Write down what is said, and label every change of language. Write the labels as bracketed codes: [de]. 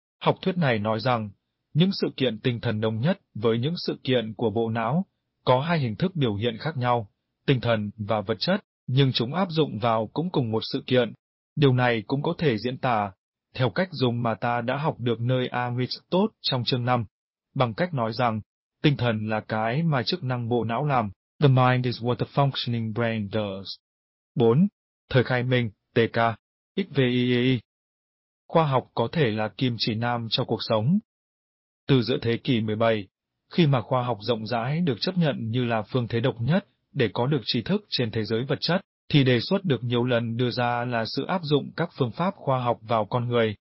[vi] Học thuyết này nói rằng, những sự kiện tinh thần đồng nhất với những sự kiện của bộ não, có hai hình thức biểu hiện khác nhau, tinh thần và vật chất, nhưng chúng áp dụng vào cũng cùng một sự kiện. Điều này cũng có thể diễn tả, theo cách dùng mà ta đã học được nơi Aristotle trong chương 5, bằng cách nói rằng, tinh thần là cái mà chức năng bộ não làm. [en] The mind is what the functioning brain does. [vi] 4. Thời khai minh, TK, XVII. Khoa học có thể là kim chỉ nam cho cuộc sống. Từ giữa thế kỷ 17, khi mà khoa học rộng rãi được chấp nhận như là phương thế độc nhất để có được tri thức trên thế giới vật chất, thì đề xuất được nhiều lần đưa ra là sự áp dụng các phương pháp khoa học vào con người.